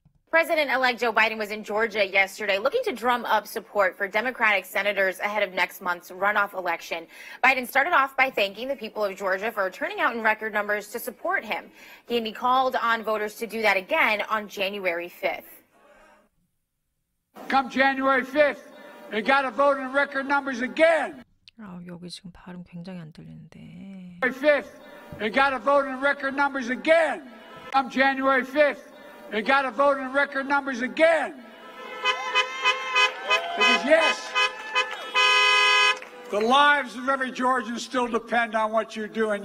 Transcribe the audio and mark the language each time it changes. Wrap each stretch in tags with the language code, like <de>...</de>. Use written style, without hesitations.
<en>President-elect Joe Biden was in Georgia yesterday looking to drum up support for Democratic senators ahead of next month's runoff election. Biden started off by thanking the people of Georgia for turning out in record numbers to support him. He called on voters to do that again on January 5th. Come January 5th, you got to vote in record numbers again.</en> <ko>여기 지금 발음 굉장히 안 들리는데.</ko> <en>January 5th, you got to vote in record numbers again. Come January 5th, you got to vote in record numbers again. Because yes, the lives of every Georgian still depend on what you're doing.</en>